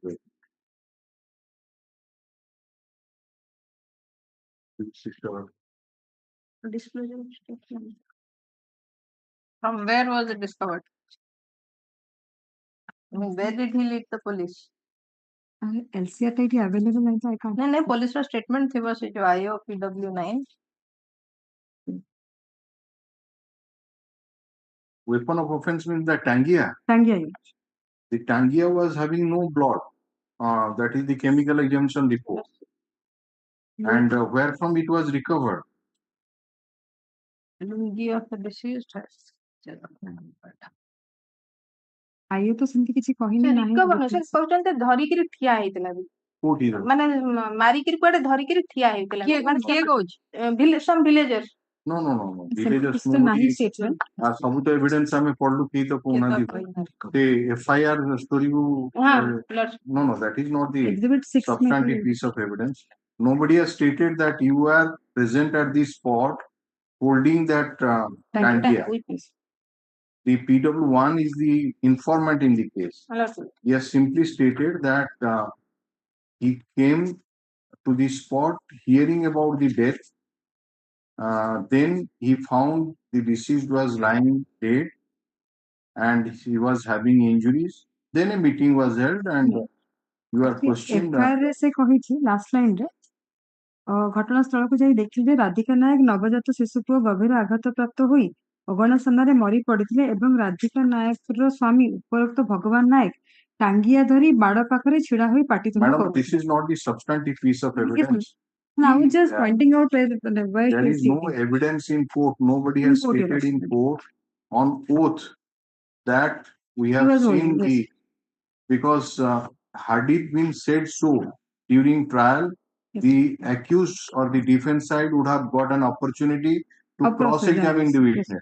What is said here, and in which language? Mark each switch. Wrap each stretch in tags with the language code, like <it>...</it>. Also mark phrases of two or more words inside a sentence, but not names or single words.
<en>Disclosure of statement. From where was it discovered? I mean, where did he lead the police?</en> <or>LCR ଟା ଏଠି available ନାହିଁ ତ</or> <en>I can't.</en> <or>नहीं पुलिस ର statement ଥିବ ସେ ଯୋଉ IO PW9</or> <en>Weapon of offense means the tangia. Tangia, yes. The tangia was having no blood. That is the chemical examination report. And where from it was recovered? lungi of the deceased has</en> <or>ଆଇଏ ତ ସେମିତି କିଛି କହିନି ସେ ନାହିଁ recover ସେ କହୁଛନ୍ତି ଧରିକିରି ଠିଆ ହେଇଥିଲା ବି କୋଉଠି ମାନେ ମାରିକିରି କୁଆଡେ ଧରିକିରି ଠିଆ ହେଇଥିଲା ମାନେ କିଏ କହୁଛି</or> <en>some villagers No.</en> <or>ସେମିତି</or> <en>Villagers</en> <or>କିଛି ତ ନାହିଁ statement. ସବୁ ତ evidence ଆମେ ପଢଲୁ କେହି ତ କହୁନାହାନ୍ତି ସେ</or> <en>FIR story</en> <or>କୁ</or> <en>no, that is not the Exhibit 6 substantive piece of evidence. Nobody has stated that you are present at the spot holding that tangia. The PW1 is the informant in the case. He has simply stated that he came to the spot hearing about the death. Then he found the deceased was lying dead and he was having injuries. Then a meeting was held and you are questioned.</en> <or>FIR ରେ ସେ କହିଛି ଲାଷ୍ଟ ଲାଇନ ରେ ଘଟଣାସ୍ଥଳକୁ ଯାଇ ଦେଖିଲେ ରାଧିକା ନାୟକ ନବଜାତ ଶିଶୁ ପୁଅ ଗଭୀର ଆଘାତ ପ୍ରାପ୍ତ ହୋଇ ଅଗଣା ସାମ୍ନାରେ ମରି ପଡିଥିଲେ ଏବଂ ରାଧିକା ନାୟକର ସ୍ୱାମୀ ଉପରୋକ୍ତ ଭଗବାନ ନାୟକ ଟାଙ୍ଗିଆ ଧରି ବାଡ ପାଖରେ ଛିଡା ହୋଇ ପାଟିତୁଣ୍ଡ</or> <en>Madam,</en> <or>କରୁଥିଲେ.</or> <en>this is not the substantive piece of evidence. I was just pointing out where There is no evidence in court. Nobody has stated in court on oath that we have seen the because had it been said so during trial, the accused or the defense side would have got an opportunity to cross-examine the witness.</en>